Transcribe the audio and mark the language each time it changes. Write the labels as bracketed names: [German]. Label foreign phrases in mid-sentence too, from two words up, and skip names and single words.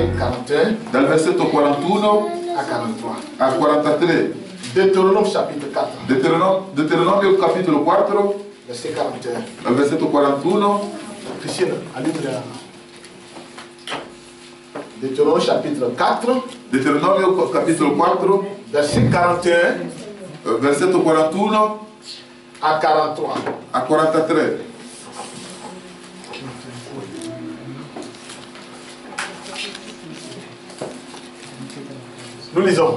[Italian] 41 dal versetto 41 [French] à 43. [Italian] al 43. [French] Deutéronome chapitre 4, [Italian] Deuteronomio capitolo 4, [French] verset 41. [Italian] dal versetto 41. [French] Christiane, allume-la. Deutéronome chapitre 4, [Italian] Deuteronomio capitolo 4, [French] verset 41 [Italian] versetto 41 [French] à 43. [Italian] a 43. [French] Nous lisons.